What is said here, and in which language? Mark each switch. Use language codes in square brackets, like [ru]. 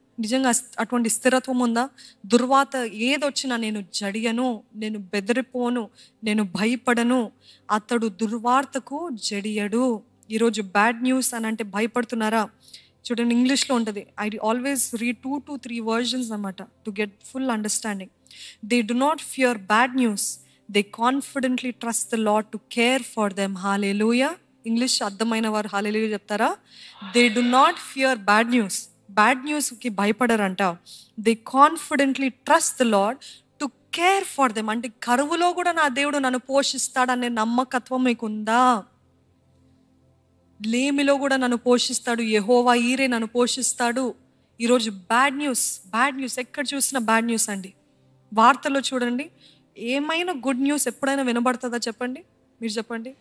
[te] నిజంగా అటువంటి స్థిరత్వం ఉందా? దుర్వాత ఏదొచ్చినా నేను జడియను, నేను బెదిరిపోను, నేను భయపడను, అతడు దుర్వార్తకు జడియడు. ఈరోజు బ్యాడ్ న్యూస్ అని అంటే భయపడుతున్నారా? చూడండి, ఇంగ్లీష్లో ఉంటుంది. [en] I always read 2 to 3 versions అన్నమాట to get full understanding. They do not fear bad news, they confidently trust the Lord to care for them. Hallelujah. [te] English అర్థమైన వారు హల్లెలూయా చెప్తారా? [en] They do not fear bad news. [te] Bad న్యూస్కి భయపడరంట. [en] They confidently trust the Lord to care for them. [te] అంటే కరువులో కూడా నా దేవుడు నన్ను పోషిస్తాడనే నమ్మకత్వం మీకు ఉందా? లేమిలో కూడా నన్ను పోషిస్తాడు, యెహోవా ఈరే నన్ను పోషిస్తాడు. ఈరోజు బ్యాడ్ న్యూస్ ఎక్కడ చూసినా బ్యాడ్ న్యూస్ అండి. వార్తల్లో చూడండి, ఏమైనా గుడ్ న్యూస్ ఎప్పుడైనా వినబడుతుందా చెప్పండి? మీరు చెప్పండి.